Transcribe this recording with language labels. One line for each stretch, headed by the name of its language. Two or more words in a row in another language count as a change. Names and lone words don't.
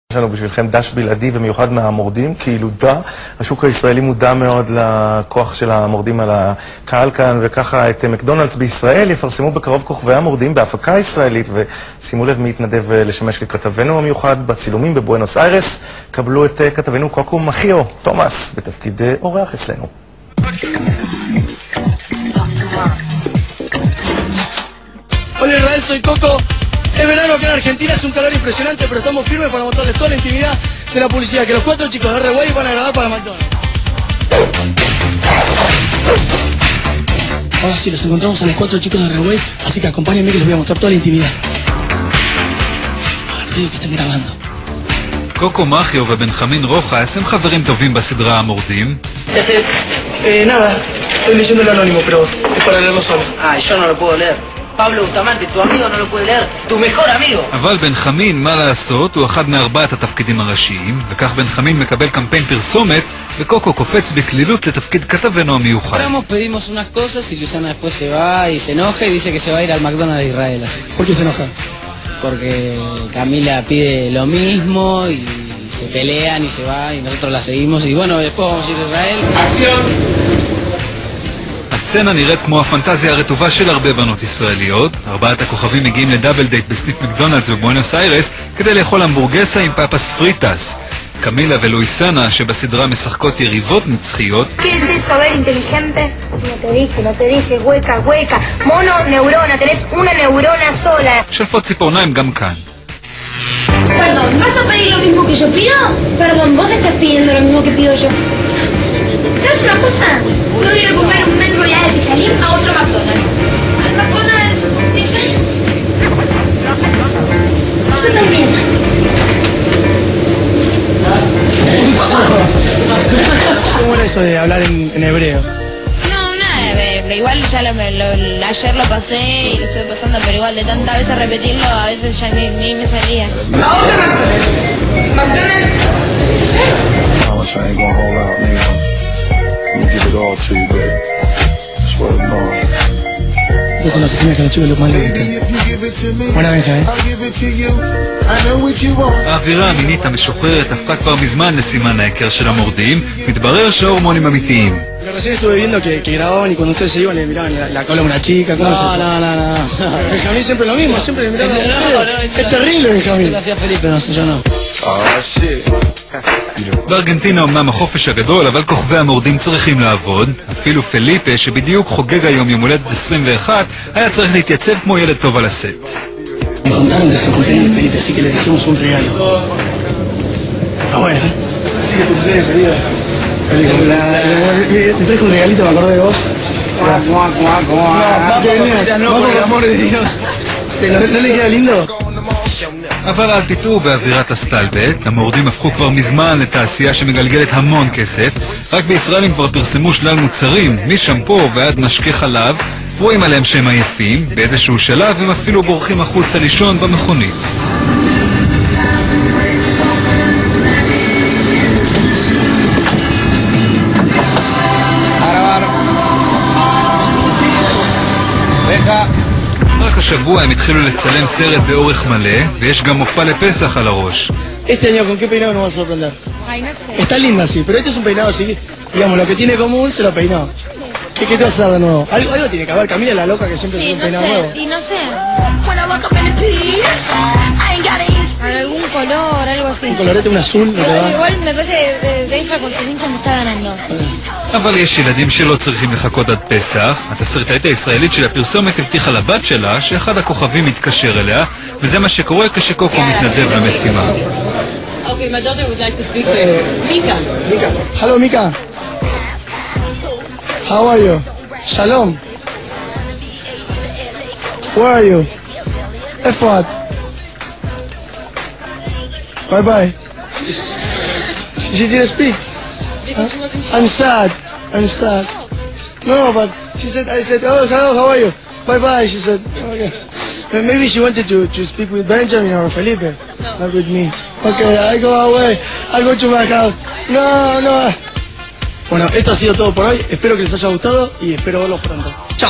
Hebrew: יש לנו בשבילכם דש בלעדי ומיוחד מהמורדים, כילודה. השוק הישראלי מודע מאוד לכוח של המורדים על הקהל כאן, וככה את מקדונלדס בישראל יפרסמו בקרוב כוכבי המורדים בהפקה ישראלית, ושימו לב מי יתנדב לשמש ככתבנו המיוחד בצילומים בבואנוס איירס. קבלו את כתבנו קוקו מחיו, תומאס, בתפקיד אורח אצלנו.
Spanish: Hola Israel, soy Coco. Es verano acá en Argentina, es un calor impresionante, pero estamos firmes para mostrarles toda la intimidad de la publicidad, que los 4 chicos de R-Way van a grabar para McDonald's. Ahora sí, los encontramos a los 4 chicos de R-Way, así que acompáñenme que les voy a mostrar toda la intimidad. El ruido que están grabando.
Hebrew: קוקו מחיו ובנחמין רוחס הם חברים טובים בסדרה המורדים.
Spanish: Nada, estoy leyendo el anónimo, pero es para leerlo solo. Ay, yo no lo puedo leer. Pablo Bustamante, tu amigo no lo puede leer, tu mejor amigo.
Hebrew: אבל בנחמין, מה לעשות, הוא אחד מארבעת התפקידים הראשיים, וכך בנחמין מקבל קמפיין פרסומת, וקוקו קופץ בקלילות לתפקיד כתבנו המיוחד.
Spanish: Pedimos unas cosas y Luciana después se va y se enoja y dice que se va a ir al McDonald's de Israel. Así. ¿Por qué se enoja? Porque Camila pide lo mismo y se pelean y se va y nosotros la seguimos y bueno, después vamos a ir a Israel. ¡Acción!
Hebrew: הסצנה נראית כמו הפנטזיה הרטובה של הרבה בנות ישראליות. 4 הכוכבים מגיעים לדאבל דייט בסניף מקדונלדס בבואנוס איירס כדי לאכול המבורגסה עם
Spanish: papas fritas.
Hebrew: קמילה ולואיסנה שבסדרה משחקות יריבות נצחיות.
Spanish: ¿Qué es eso? A ver, inteligente. No te dije, hueca, hueca. Mono, neurona, tenés una neurona sola.
Hebrew: שלפות ציפורניים גם כאן.
Spanish: Perdón, ¿vas a pedir lo mismo que yo pido? Perdón, vos estás pidiendo lo mismo que pido yo. ¿Sabes una cosa? Voy a ir a comer un menú royal de Jalín a otro McDonald's. Al McDonald's de Israel. Yo también. ¿Cómo era eso de hablar en hebreo? No, nada, igual ya ayer lo pasé y lo estuve pasando, pero igual de tantas veces repetirlo, a veces ya ni me salía. ¿A dónde McDonald's?
English: I ain't gonna hold out, nigga. I'm gonna give it all to you, baby. Swear to God.
Spanish: Entonces no asesinas que los chicos los manden de usted. Buena venja,
Hebrew: האווירה המינית המשוחררת הפכה כבר מזמן לסימן ההיכר של המורדים. מתברר שההורמונים אמיתיים.
Spanish: Recién estuve viendo que grababan y cuando ustedes se iban le miraban la cola a una chica. ¿Cómo es eso? No. Benjamín siempre lo mismo, siempre le miraban a ustedes. Es terrible, Benjamín. Lo hacía Felipe, no sé, yo no.
Hebrew: בארגנטינה אמנם החופש הגדול, אבל כוכבי המורדים צריכים לעבוד. אפילו פליפה, שבדיוק חוגג היום יום הולדת 21, היה צריך להתייצב כמו ילד טוב על הסט.
Spanish: Me contaron que es el cumpleaños de Felipe, así que le trajimos un regalo. Ah, bueno, así que tu cumpleaños, querido. Te traje un regalito, me acordé de vos. No, por el amor de Dios. ¿No le queda lindo?
Hebrew: אבל אל תטעו באווירת הסטלבט, המורדים הפכו כבר מזמן לתעשייה שמגלגלת המון כסף. רק בישראל הם כבר פרסמו שלל מוצרים, משמפו ועד משקי חלב. רואים עליהם שהם עייפים, באיזשהו שלב הם אפילו בורחים החוצה לישון במכונית. רק השבוע הם התחילו לצלם סרט באורך מלא, ויש גם מופע לפסח על הראש.
Spanish: Este año, ¿con qué peinado nos vas a sorprender? Ay, no sé. Está linda, sí, pero este es un peinado así, digamos, lo que tiene común se lo peinó. ¿Qué te vas a hacer de nuevo? Algo tiene que haber. Camila es la loca que siempre se hace un peinado nuevo. Y no sé. Algún color, algo así. Un colorete, un azul, ¿no te va? Igual me parece que Benja con sus hinchas me está ganando.
Hebrew: אבל יש ילדים שלא צריכים לחכות עד פסח. התסריטאית הישראלית של הפרסומת הבטיחה לבת שלה שאחד הכוכבים מתקשר אליה, וזה מה שקורה כשקוקו מתנדב למשימה.
English: Okay, my daughter would like to speak to Mika. Mika. Hello, Mika. How are you? Shalom. Where are you? Efat. Bye bye. She didn't speak. Because she wasn't I'm sad. I'm sad. No, but she said, I said, oh, hello, how are you? Bye bye, she said. Okay. Maybe she wanted to speak with Benjamin or Felipe. No. Not with me. Okay, I go away. I go to my house. No.
Spanish: Bueno, esto ha sido todo por hoy. Espero que les haya gustado y espero verlos pronto.